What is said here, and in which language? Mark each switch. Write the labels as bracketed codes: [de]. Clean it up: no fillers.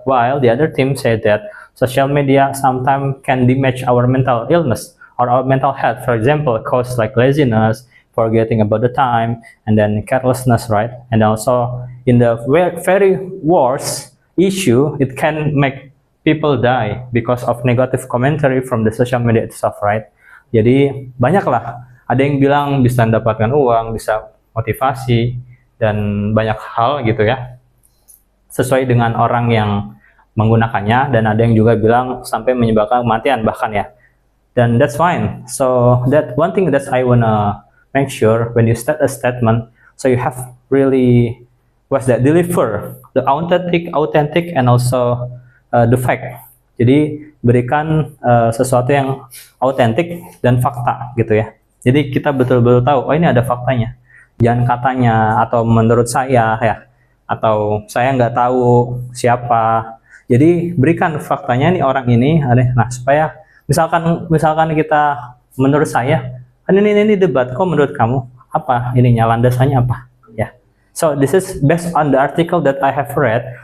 [en] While the other team said that social media sometimes can damage our mental illness or our mental health, for example cause like laziness, forgetting about the time, and then carelessness, right? And also in the very worst issue, it can make people die because of negative commentary from the social media itself, right? [id] Jadi banyak lah, ada yang bilang bisa mendapatkan uang, bisa motivasi, dan banyak hal gitu ya, sesuai dengan orang yang menggunakannya, dan ada yang juga bilang sampai menyebabkan kematian bahkan ya. [en] Dan that's fine. So that one thing that I wanna make sure when you start a statement, so you have really deliver the authentic and also the fact. [id] Jadi berikan sesuatu yang autentik dan fakta gitu ya. Jadi kita betul-betul tahu, oh ini ada faktanya. Jangan katanya atau menurut saya ya, atau saya nggak tahu siapa. Jadi berikan faktanya nih orang ini. Nah supaya misalkan kita menurut saya kan ini debat, kok menurut kamu apa ininya, landasannya apa ya. [en] So this is based on the article that I have read.